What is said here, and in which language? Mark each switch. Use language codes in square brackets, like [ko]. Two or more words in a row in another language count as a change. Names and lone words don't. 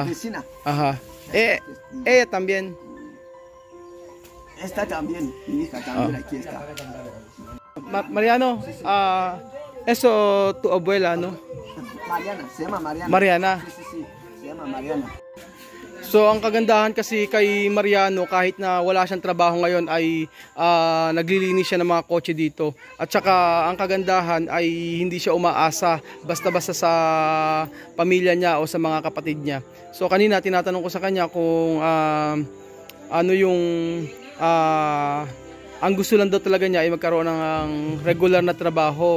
[es] Vecina. Ajá. Ella también. Esta también, mi hija también aquí está. Mariano, Eso tu abuela, no? Mariana, se llama Mariana. Mariana. Sí, sí, sí, se llama Mariana. [tl] So ang kagandahan kasi kay Mariano, kahit na wala siyang trabaho ngayon, ay naglilinis siya ng mga kotse dito. At saka ang kagandahan ay hindi siya umaasa basta-basta sa pamilya niya o sa mga kapatid niya. So kanina tinatanong ko sa kanya kung ano yung ang gusto lang daw talaga niya ay magkaroon ng regular na trabaho.